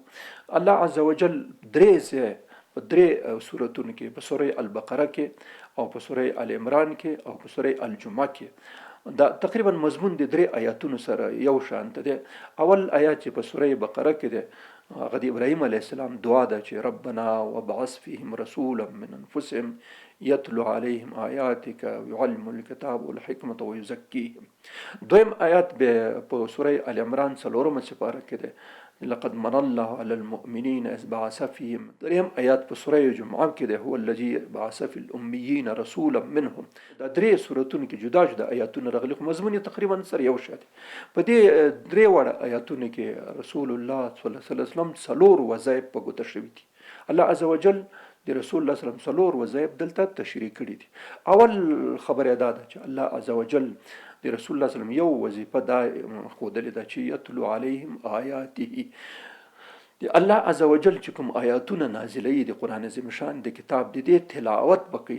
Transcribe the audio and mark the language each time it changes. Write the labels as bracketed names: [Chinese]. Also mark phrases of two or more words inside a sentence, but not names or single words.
[Pashto] الله عزوجل درې په درې سورتونو کې، په سوره البقره کې او په سوره ال عمران کې او په سوره الجمعه کې، دا تقریبا مضمون د درې آیاتونو سره یو شانته دی. اول آیات چې په سوره بقره کې دی هغه د ابراهیم [Arabic] علیه السلام [Pashto] دعا ده چې [Arabic] ربنا وابعث فیهم رسولا من انفسهم یتلو علیهم آیاتک ویعلمهم الکتاب والحکمة ویزکیهم. [Pashto] دویم آیات په سوره ال عمران څلورمه سپاره کې دی [Arabic] لقد من الله على المؤمنين إذ بعث فيهم. [Pashto] دریم آیات په سوره جمعه کې دی [Arabic] هو الذي بعث في الأميين رسولا منهم. [Pashto] دا درې سورتونو کې جدا جدا آیاتونه راغلي خو مضمون تقریبا سره یو شی دی. په دې درې واړه آیاتونو کې رسول الله [Arabic] صلی الله علیه وسلم [Pashto] څلور وظایف په ګوته شوي دي. الله عزوجل د رسول الله [Arabic] صلی الله علیه وسلم [Pashto] څلور وظایف دلته تشریح کړي دي. اول خبره دا ده چې الله عزوجل د رسول الله [Arabic] صلی الله علیه وسلم [Pashto] یو وظیفه دا ښودلې ده چې [Arabic] یتلو علیهم آیاته، [Pashto] د الله عزوجل چې کوم آیاتونه نازلوي د قرآن عظیم شان د کتاب د دې تلاوت به کوي.